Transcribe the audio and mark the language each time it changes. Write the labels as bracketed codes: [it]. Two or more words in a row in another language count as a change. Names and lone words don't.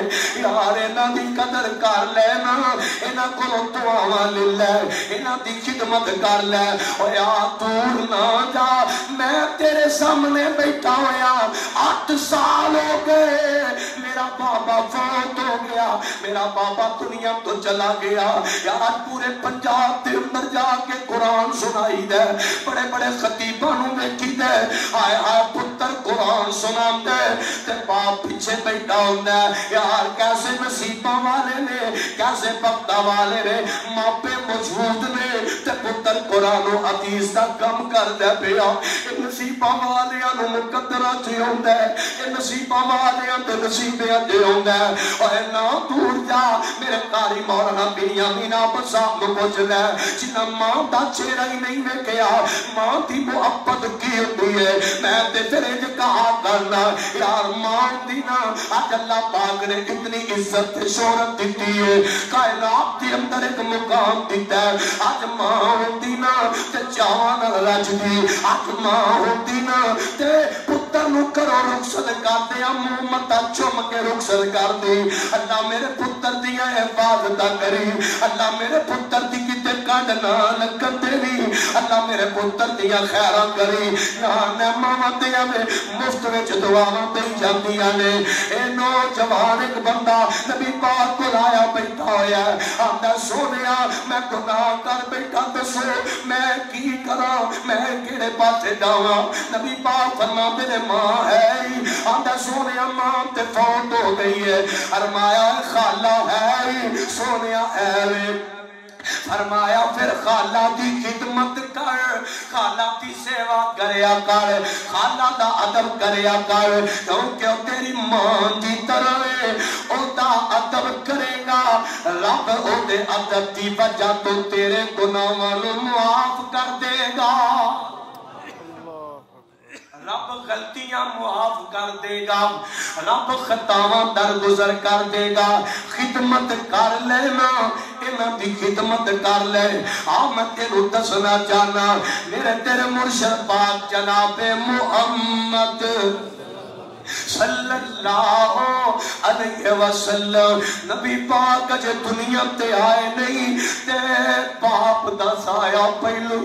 [pa] یار انہاں دی قدر کر لینا، انہاں کولوں دعاواں لے لے، انہاں دی خدمت کر لے، او یار دور نہ جا، میں تیرے سامنے بیٹھا ہویا 8 سال ہو گئے، میرا بابا فوت ہو گیا، میرا بابا دنیا تو چلا گیا، یار پورے پنجاب دے اندر جا کے قرآن سنائی دے، بڑے بڑے خطیباں نوں ویکھی دے، آئے آئے پتر قرآن سنام دے تے باپ پیچھے بیٹھا ہوندا ہے، یار کیسے نصیباں والے نے، کیسے بختاں والے نے، ماپے موجود نے تے پتر قرآن و حدیث دا کم کر دے پیا، نصیباں والیاں نوں مقدرہ چ ہوندا ہے، نصیباں والیاں تے نصیبیاں تے ہوندا ہے، اے نہ دور جا میرے قاری مولانا بنیامین احمد صاحب نوں پوچھ لے، جنہاں ماں دا چہرہ ہی نہیں ویکھیا، ماں دی محبت کی ہوندی ہے، میں تے تیرے جو کہا کرنا، یار ماں دی نا آج اللہ پاک نے اتنی عزت تے شہرت دیتی ہے، کائنات دی اندر ایک مقام دیتا ہے، آج ماں ہوندی نا تے جان رج دی، آج ماں ہوندی نا تے پتر نو کرو رخصت کر دیا، محمد چوم کے رخصت کر دی، اللہ میرے پتر دیا حفاظت کری، اللہ میرے پتر دی کتے کانڈ نہ لگن دینی، اللہ میرے پتر دیا خیرہ کری، نہ ماما دیا میں مفت وچ دعاواں دئی جاندیاں نے۔ اے نوجوان ایک بندہ نبی پاک کو لایا بیٹھا ہویا ہے، آندا سونیا میں گناہ کر بیٹھا دسو میں کی کراں، میں کیڑے پاسے جاواں؟ نبی پاک فرماندے نے ماں ہے ہی، آندا سونیا ماں تے فوت ہو گئی ہے، فرمایا خالہ ہے ہی، سونیا اے وے، فرمایا پھر خالہ دی خدمت کر، خالہ دی سیوا کریا کر، خالہ دا ادب کریا کر، کیونکہ تیری ماں دی طرح ہے، او دا ادب کرے گا، رب او دے ادب دی وجہ تو تیرے گناہاں نوں معاف کر دے گا، رب غلطیاں معاف کر دے گا، رب خطاواں درگزر کر دے گا، خدمت کر لینا، انہاں دی خدمت کر لے۔ میں تینوں دسنا چاہنا میرے تیرے مرشد پاک جناب محمد [ar] صلی اللہ علیہ وسلم، [pa] نبی پاک جے دنیا تے آئے نہیں تے باپ دا سایہ پہلو